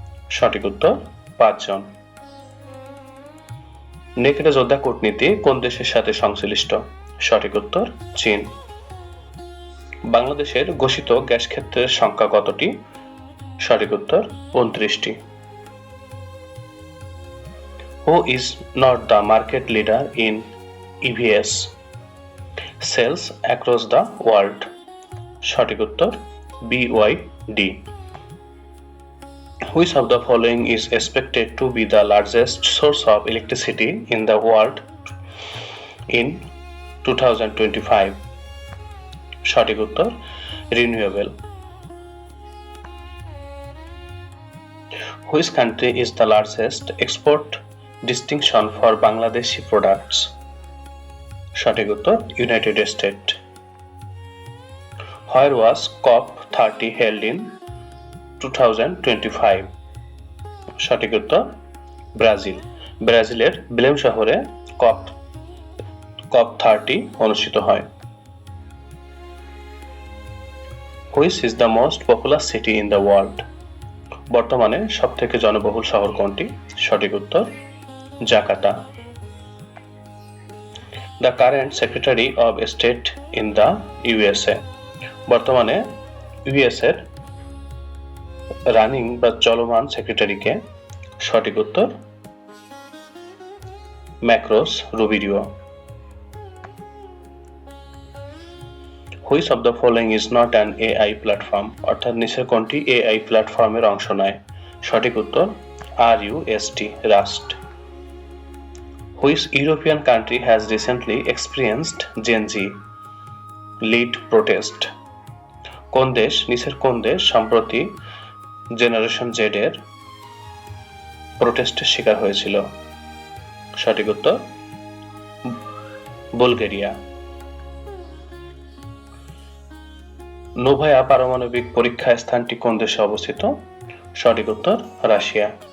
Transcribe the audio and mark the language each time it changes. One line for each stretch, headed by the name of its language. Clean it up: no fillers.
Bangla: সঠিক উত্তর 5 জন। নেকড়ে যোদ্ধা কূটনীতি কোন দেশের সাথে সংশ্লিষ্ট? সঠিক উত্তর চীন। বাংলাদেশের ঘোষিত গ্যাস ক্ষেত্রের সংখ্যা কতটি? সঠিক উত্তর 29টি।
English: Who is not the market leader in EVs sales across the world?
Bangla: সঠিক উত্তর BYD.
English: Which of the following is expected to be the largest source of electricity in the world in 2025?
Bangla: সঠিক উত্তর renewable.
English: Which country is the largest export distinction for Bangladeshi products?
Bangla: সঠিক উত্তর United state.
English: Where was COP30 held in 2025?
Bangla: সঠিক উত্তর Brazil. ব্রাজিলের Belém শহরে COP30 অনুষ্ঠিত হয়।
English: Which is the most popular city in the world?
Bangla: বর্তমানে সবথেকে জনবহুল শহর কোনটি? সঠিক উত্তর Jakarta.
English: The current Secretary of State in the USA.
Bangla: বর্তমানে ইউএস এর রানিং বা চলমান সেক্রেটারি কে? সঠিক উত্তর macOS রুবিরিও।
English: Which of the following is not an AI platform?
Bangla: অর্থাৎ নিচের কোনটি AI প্ল্যাটফর্মের অংশ নয়? সঠিক উত্তর RUST rushed.
English: Which European country has recently experienced Gen Z lead protest?
Bangla: কোন দেশ নিচের কোন দেশ সম্প্রতি জেনারেশন জেড এর প্রোটেস্টের শিকার হয়েছিল? সঠিক উত্তর বুলগেরিয়া। নোভায়া পারমাণবিক পরীক্ষা স্থানটি কোন দেশে অবস্থিত? সঠিক উত্তর রাশিয়া।